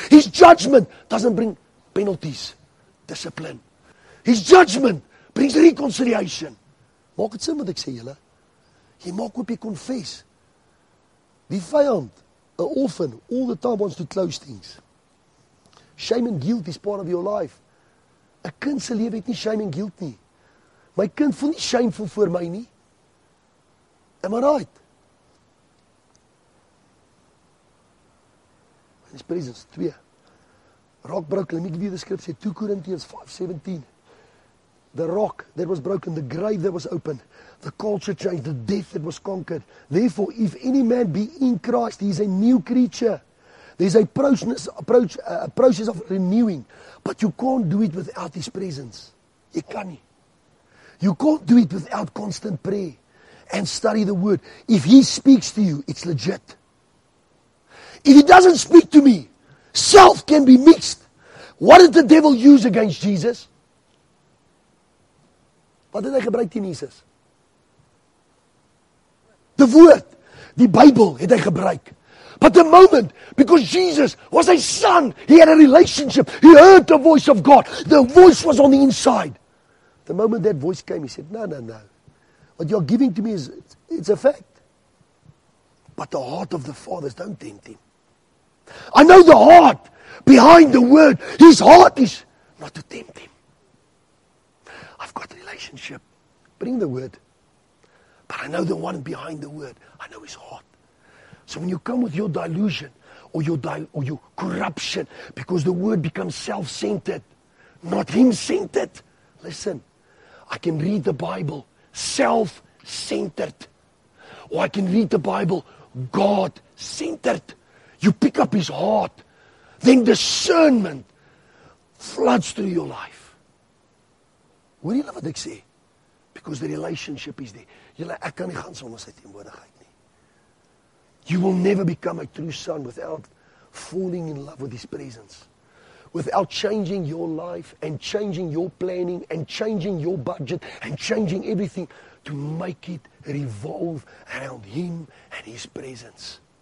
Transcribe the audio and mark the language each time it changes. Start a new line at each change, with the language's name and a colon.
English: His judgment doesn't bring penalties, discipline. His judgment brings reconciliation.
Afrikaans: Maak het sin wat ek sê, julle? Jy maak op jy
English: confess.
Afrikaans: Die vyand,
English: an orphan, all the time wants to close things. Shame and guilt is part of your life.
Afrikaans: 'n Kind se lewe het nie
English: shame and guilt
Afrikaans: nie. My kind voel nie shameful voor my nie.
English: Am I right? In his presence, 2. Rock broke. Let me give you the scripture. 2 Corinthians 5:17. The rock that was broken, the grave that was opened, the culture changed, the death that was conquered. Therefore, if any man be in Christ, he is a new creature. There's a process of renewing, but you can't do it without his presence.
Afrikaans: Jy kan nie.
English: You can't do it without constant prayer and study the word. If he speaks to you, it's legit. If he doesn't speak to me, self can be mixed. What did the devil use against Jesus?
Afrikaans: Wat het hy gebruik teen Jesus? Die woord, die Bybel het hy gebruik.
English: But the moment, because Jesus was a son, he had a relationship, he heard the voice of God, the voice was on the inside. The moment that voice came, he said, no. What you're giving to me it's a fact. But the heart of the fathers don't tempt him. I know the heart behind the word. His heart is not to tempt him. I've got a relationship. Bring the word. But I know the one behind the word. I know his heart. So when you come with your delusion or your corruption, because the word becomes self-centered, not him-centered. Listen, I can read the Bible self-centered. Or I can read the Bible God-centered. You pick up his heart. Then discernment floods through your life.
Afrikaans: Hoor julle wat ek sê?
English: Because the relationship is there.
Afrikaans: Julle, ek kan nie gaan sonder sy teenwoordigheid nie.
English: You will never become a true son without falling in love with his presence. Without changing your life and changing your planning and changing your budget and changing everything to make it revolve around him and his presence.